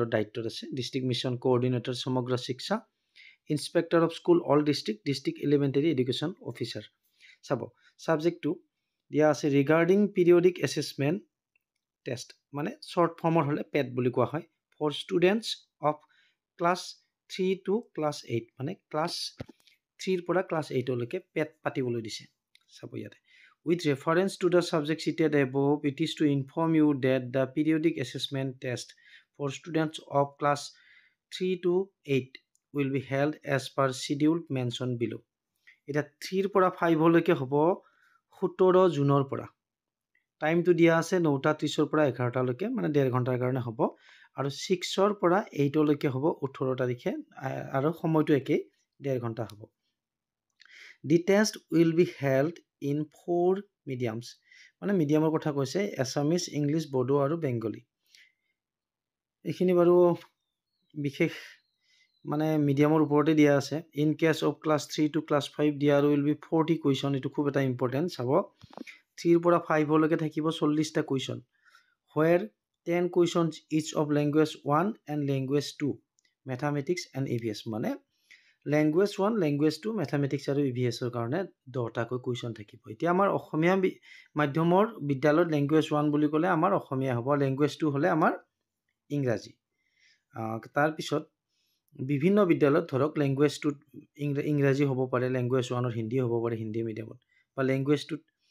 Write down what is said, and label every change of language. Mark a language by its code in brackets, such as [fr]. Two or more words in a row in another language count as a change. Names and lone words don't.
[as] দায়িত্বত আছে [en] District Mission Coordinator [as] সমগ্ৰ শিক্ষা [en] Inspector of School All District Elementary Education Officer [as] চাব ছাবজেক্টটো দিয়া আছে ৰিগাৰ্ডিং [en] periodic assessment test মানে short form [as] হ'লে পেট বুলি কোৱা হয় [en] for students of class 3 to class 8 [as] মানে ক্লাছ 3 পৰা ক্লাছ 8 লৈকে পেট পাতিবলৈ দিছে চাব ইয়াতে [en] With reference to the subject cited above, it is to inform you that the periodic assessment test for students of class 3 to 8 will be held as per schedule mentioned below. [as] এটা 3 পৰা 5 লৈকে হ'ব 17 জুনৰ পৰা টাইমটো দিয়া আছে 9:30 পৰা 11টা লৈকে মানে 1.5 ঘণ্টাৰ কাৰণে হ'ব আৰু 6 পৰা 8 লৈকে হ'ব 18 তাৰিখে আৰু সময়টো একেই 1.5 ঘণ্টা হ'ব [en] The test will be held in 4 mediums [as] মানে মিডিয়ামৰ কথা কৈছে আছামিজ ইংলিছ বড়ো আৰু বেংগলী এইখিনি বাৰু বিশেষ মানে মিডিয়ামৰ ওপৰতে দিয়া আছে [en] in case of class 3 to class 5 [as] দিয়া আৰু [en] will be 40 question [as] এইটো খুব এটা ইম্পৰ্টেণ্ট চাব 3 পৰা 5 লৈকে থাকিব 40টা কুৱেশ্যন [en] where 10 questions each of language 1 and language 2 mathematics and EVS [as] মানে ল্যাঙ্গুৱেজ 1 ল্যাঙ্গুৱেজ 2 মেথমেটিক্স আৰু ইভিএছৰ কাৰণে 10টাকৈ কুৱেশ্যন থাকিব এতিয়া আমাৰ অসমীয়া মাধ্যমৰ বিদ্যালয়ত ল্যাঙ্গুৱেজ 1 বুলি ক'লে আমাৰ অসমীয়া হ'ব ল্যাঙ্গুৱেজ 2 হ'লে আমাৰ ইংৰাজী তাৰ পিছত বিভিন্ন বিদ্যালয়ত ধৰক ল্যাঙ্গুৱেজ 2 ইংৰাজী হ'ব পাৰে ল্যাঙ্গুৱেজ 1 হিন্দী হ'ব পাৰে হিন্দী মিডিয়ামত বা ল্যাঙ্গুৱেজ 2